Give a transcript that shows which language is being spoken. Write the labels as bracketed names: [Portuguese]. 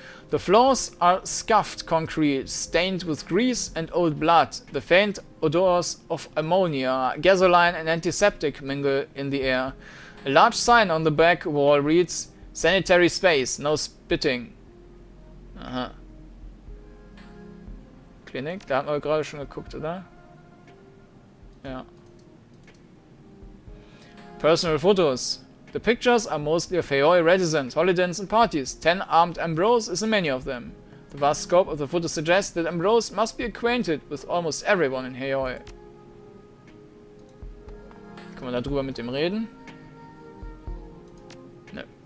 [English] The floors are scuffed concrete, stained with grease and old blood. The faint odors of ammonia, gasoline and antiseptic mingle in the air. A large sign on the back wall reads, "Sanitary space, no spitting." Aha. [German] Klinik, da hatten wir gerade schon geguckt, oder? Ja. [English] Personal photos. The pictures are mostly of Heoi residents, holidays and parties. 10 armed Ambrose is in many of them. The vast scope of the photo suggests that Ambrose must be acquainted with almost everyone in Heoi. [German] Können wir darüber mit dem reden? Nö.